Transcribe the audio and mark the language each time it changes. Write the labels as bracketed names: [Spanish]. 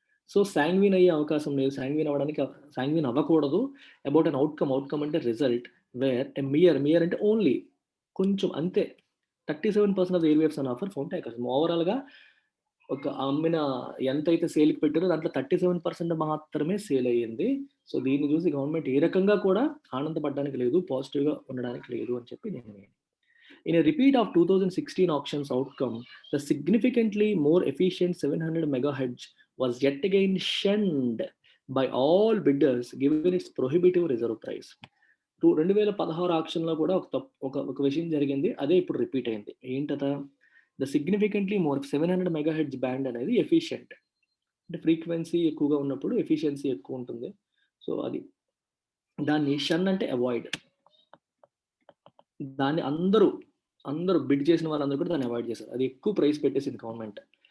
[Telugu] So సాంగ్విన్ అయ్యే అవకాశం లేదు, సాంగ్విన్ అవ్వకూడదు [English] about an outcome [Telugu] అంటే రిజల్ట్, వేర్ ఎ మియర్ అంటే ఓన్లీ కొంచెం అంతే 37% [English] Of the airwaves on offer phone takers. [Telugu] ఓవరాల్గా ఒక అమ్మిన ఎంతైతే సేల్కి పెట్టారో దాంట్లో 37% మాత్రమే సేల్ అయ్యింది. సో దీన్ని చూసి గవర్నమెంట్ ఏ రకంగా కూడా ఆనందపడడానికి లేదు, పాజిటివ్గా ఉండడానికి లేదు అని చెప్పి నేను. [English] In a repeat of 2016 auctions outcome, the significantly more efficient 700 megahertz was yet again shunned by all bidders given its prohibitive reserve price. [Telugu] 2016 ఆక్షన్లో కూడా ఒక విషయం జరిగింది, అదే ఇప్పుడు రిపీట్ అయింది. ఏంటట, the significantly more 700 megahertz band అనేది ఎఫిషియంట్, అంటే ఫ్రీక్వెన్సీ ఎక్కువగా ఉన్నప్పుడు ఎఫిషియన్సీ ఎక్కువ ఉంటుంది. సో అది దాన్ని షన్ అంటే అవాయిడ్, దాన్ని అందరూ బిడ్ చేసిన వాళ్ళందరూ కూడా దాన్ని అవాయిడ్ చేశారు. అది ఎక్కువ ప్రైస్ పెట్టేసింది గవర్నమెంట్.